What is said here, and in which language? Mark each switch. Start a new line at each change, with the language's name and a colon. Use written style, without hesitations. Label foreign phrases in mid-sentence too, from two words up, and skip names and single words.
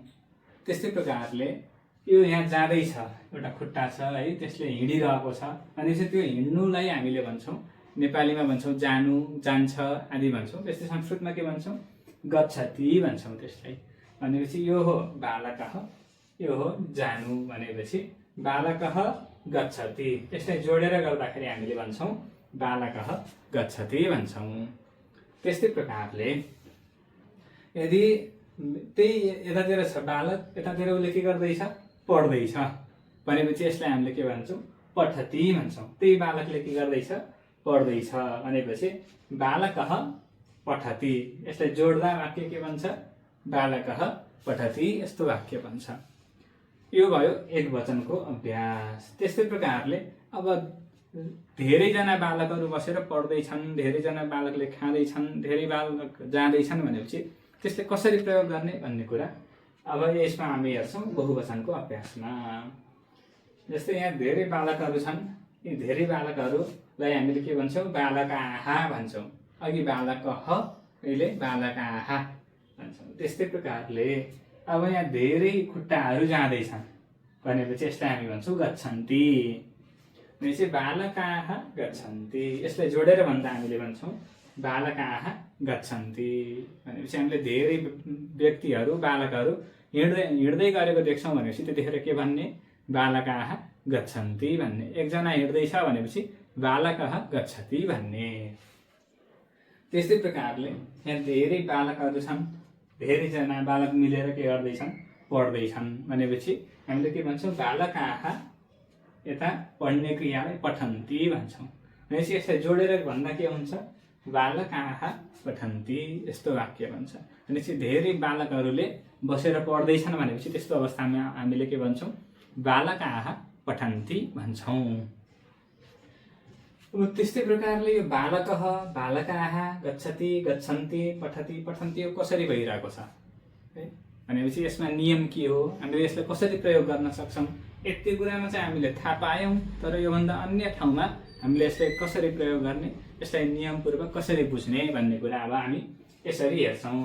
Nepali: त्यस्तै प्रकारले यो यहाँ जाँदैछ, एउटा खुट्टा छ है, त्यसले हिँडिरहेको छ। अनि चाहिँ त्यो हिँड्नुलाई हामीले भन्छौँ, नेपालीमा भन्छौँ जानु, जान्छ आदि भन्छौँ। त्यस्तै संस्कृतमा के भन्छौँ? गच्छति भन्छौँ त्यसलाई। भनेपछि यो हो बालकः, यो हो जानु।
Sanskrit: भनेपछि बालकः गच्छति,
Nepali: यसलाई जोडेर गर्दाखेरि हामीले भन्छौँ
Sanskrit: बालकः गच्छति
Nepali: भन्छौँ। त्यस्तै प्रकारले यदि त्यही यतातिर छ बालक, यतातिर उसले के गर्दैछ? पढ्दैछ भनेपछि यसलाई हामीले के भन्छौँ? पठति भन्छौँ। त्यही बालकले के गर्दैछ? पढ्दैछ भनेपछि
Sanskrit: बालकः पठति।
Nepali: यसलाई जोड्दा वाक्य के बन्छ?
Sanskrit: बालकः पठति।
Nepali: यस्तो वाक्य बन्छ। यो भयो एक वचनको अभ्यास। त्यस्तै प्रकारले अब धेरैजना बालकहरू बसेर पढ्दैछन्, धेरैजना बालकले खाँदैछन्, धेरै बालक जाँदैछन् भनेपछि त्यसले कसरी प्रयोग गर्ने भन्ने कुरा अब यसमा हामी हेर्छौँ बहुवचनको अभ्यासमा। जस्तै यहाँ धेरै बालकहरू छन्। यी धेरै बालकहरूलाई हामीले के भन्छौँ? बालकाः भन्छौँ। अघि बालकः, अहिले बालकाः भन्छौँ। त्यस्तै प्रकारले अब यहाँ धेरै खुट्टाहरू जाँदैछन् भनेपछि यसलाई हामी भन्छौँ गच्छन्ति।
Sanskrit: भनेपछि बालकाः गच्छन्ति।
Nepali: यसलाई जोडेर भन्दा हामीले भन्छौँ
Sanskrit: बालकाः गच्छन्ति।
Nepali: भनेपछि हामीले धेरै व्यक्तिहरू, बालकहरू हिँड्दै गरेको देख्छौँ भनेपछि त्यतिखेर के भन्ने?
Sanskrit: बालकाः गच्छन्ति
Nepali: भन्ने। एकजना हिँड्दैछ भनेपछि
Sanskrit: बालकः गच्छति
Nepali: भन्ने। त्यस्तै प्रकारले यहाँ धेरै बालकहरू छन्, धेरैजना बालक मिलेर के गर्दैछन्? पढ्दैछन् भनेपछि हामीले के भन्छौँ? बालकाः यता पढ्ने क्रियालाई पठन्ति भन्छौँ। भनेपछि यसलाई जोडेर भन्दा के हुन्छ?
Sanskrit: बालकाः पठन्ति।
Nepali: यस्तो वाक्य बन्छ। भनेपछि धेरै बालकहरूले बसेर पढ्दैछन् भनेपछि त्यस्तो अवस्थामा हामीले के भन्छौँ?
Sanskrit: बालकाः पठन्ति
Nepali: भन्छौँ। अब त्यस्तै प्रकारले यो
Sanskrit: बालकः, बालकाः, गच्छति, गच्छन्ति, पठति, पठन्ति
Nepali: यो कसरी भइरहेको छ भनेपछि यसमा नियम के हो? हामीले यसलाई कसरी प्रयोग गर्न सक्छौँ? यति कुरामा चाहिँ हामीले थाहा पायौँ, तर योभन्दा अन्य ठाउँमा हामीले यसलाई कसरी प्रयोग गर्ने, यसलाई नियमपूर्वक कसरी बुझ्ने भन्ने कुरा अब हामी यसरी हेर्छौँ।